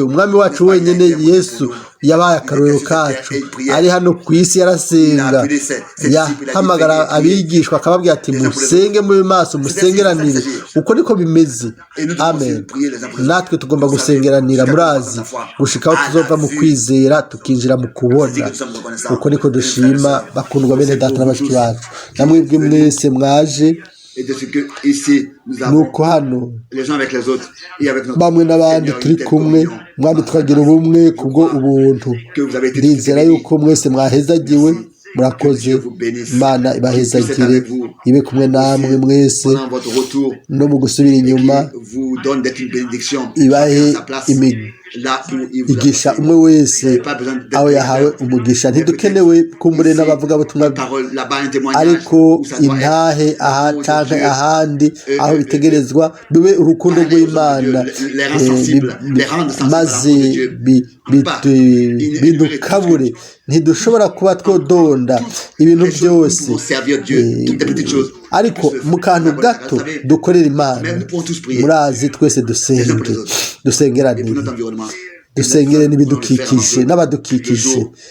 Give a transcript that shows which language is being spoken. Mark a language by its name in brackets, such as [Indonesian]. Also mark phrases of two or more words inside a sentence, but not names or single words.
[Rundi] Umwami wacu wenyine Yesu yabaye akarorero kacu, ari hano ku isi yarasenga, yahamagara abigishwa akababwira ati musenge muri maso, musengeranire. Uko niko bimeze. Amen. Natwe tugomba gusengeranira, murazi, gushikaho tuzova mu kwizera tukinjira mu kubona. Uko niko dushima bakundwa bene data n'abashiki bacu. Namwebwe mwese mwaje [French] et de ce que ici nous avons [Rundi] nuko hano [French] les uns avec les autres et avec notre [Rundi] bamwe n'abandi [French] Seigneur, [Rundi] turi [French] une telle [Rundi] kumwe [French] communion. [Rundi] mwami turagira ubumwe kubwo ubuntu [French] Que vous avez été [Rundi] ndizera [French] bénis. [Rundi] yuko mwese mwahezagiwe murakoze imana ibahezagire ibe kumwe namwe mwese [French] Pendant votre retour, [Rundi] no mu gusubira inyuma [French] qui vous donne d'être une bénédiction [Rundi] ibahe [French] chacun à sa place, là où il vous a [Rundi] igisha [French] placé. [Rundi] umwe wese [French] Vous n'avez pas besoin d'être [Rundi] aho yahawe umugisha ntidukenewe kumbure n'abavugabutumwa [French] une parole là-bas, un témoignage [Rundi] ariko [French] où ça doit [Rundi] intahe [French] être [Rundi] aha [French] l'amour de [Rundi] canke [French] Dieu. [Rundi] ahandi aho bitegerezwa bibe urukundo rw'imana maze bidukabure ntidushobora kuba twodonda ibintu byose ariko mu kantu gato dukorera imana murazi twese dusengeranire dusengere n'ibidukikije n'abadukikije